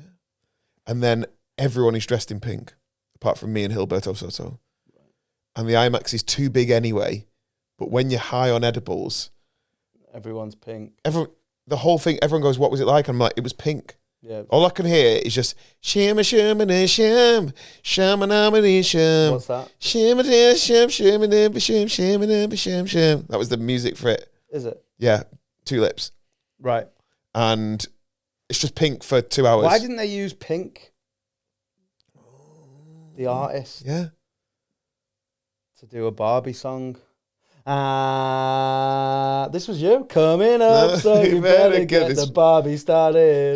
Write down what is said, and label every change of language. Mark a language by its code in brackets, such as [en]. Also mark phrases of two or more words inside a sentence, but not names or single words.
[en] And then everyone is dressed in pink, apart from me and Hilberto Soto. Right. And the IMAX is too big anyway. But when you're high on edibles... Everyone's pink. The whole thing, everyone goes, what was it like? I'm like, it was pink. Yeah. All I can hear is just shimma shimma shim, shamanamani shim. What's that? Shimma shim, shimma shim, shimma shim, shim. That was the music for it. Is it? Yeah, Tulips. Right. And it's just Pink for 2 hours. Why didn't they use Pink? The artist. Yeah. To do a Barbie song. This was you coming up, so you better get the Barbie started.